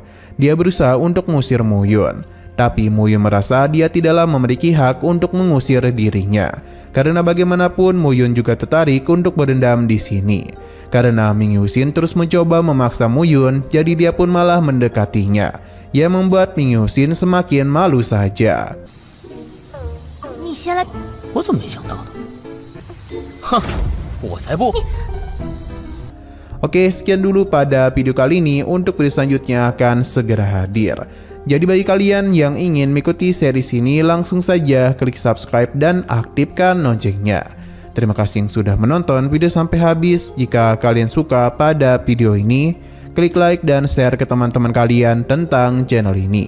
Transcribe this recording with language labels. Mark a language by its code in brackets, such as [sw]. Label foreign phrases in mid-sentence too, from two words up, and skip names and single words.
[id] Dia berusaha untuk mengusir Muyun. Tapi Muyun merasa dia tidaklah memiliki hak untuk mengusir dirinya. Karena bagaimanapun Muyun juga tertarik untuk berendam di sini. Karena Ming Yuxi terus mencoba memaksa Muyun, jadi dia pun malah mendekatinya. Yang membuat Ming Yuxi semakin malu saja. [zh] 你先来，我怎么没想到呢？哼，我才不！ [id] Oke, sekian dulu pada video kali ini. Untuk video selanjutnya akan segera hadir. Jadi bagi kalian yang ingin mengikuti series ini, langsung saja klik subscribe dan aktifkan loncengnya. Terima kasih yang sudah menonton video sampai habis. Jika kalian suka pada video ini, klik like dan share ke teman-teman kalian tentang channel ini.